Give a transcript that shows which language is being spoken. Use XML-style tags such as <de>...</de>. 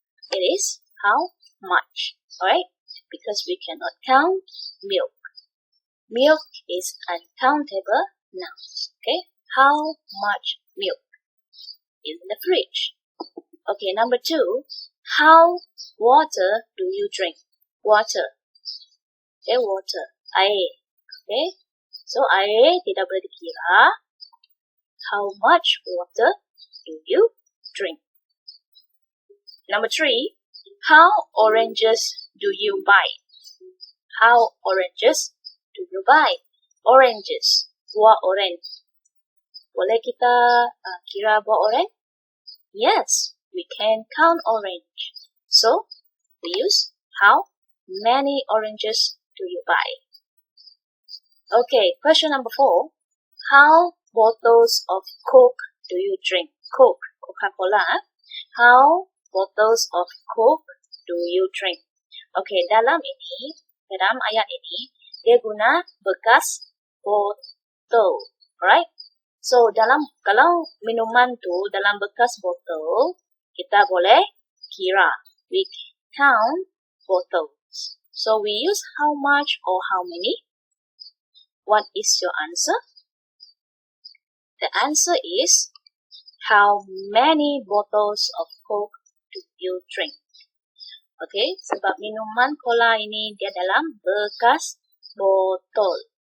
<en>It is how much. Alright, because we cannot count milk. Milk is uncountable nouns. Okay, how much milk in the fridge? Okay, number 2, how water do you drink? Water. Okay, water. Air.</en> <ms>Okay, so air tidak boleh dikira.</ms> <en>How much water do you drink? Number 3, how oranges do you buy? How oranges do you buy?</en> <ms>Oranges, buah orange. Boleh kita kira buah orange?</ms> <en>Yes, we can count orange. So, we use how many oranges do you buy? Okay, question number 4. How bottles of Coke do you drink? Coke, Coca-Cola. How bottles of Coke do you drink?</en> <ms>Okay, dalam ayat ini, dia guna bekas botol, right? So, kalau minuman tu dalam bekas botol, kita boleh kira.</ms> <en>We count bottles. So, we use how much or how many? What is your answer? The answer is how many bottles of Coke do you drink?</en> <ms>Okay, sebab minuman cola ini dia dalam bekas botol.</ms>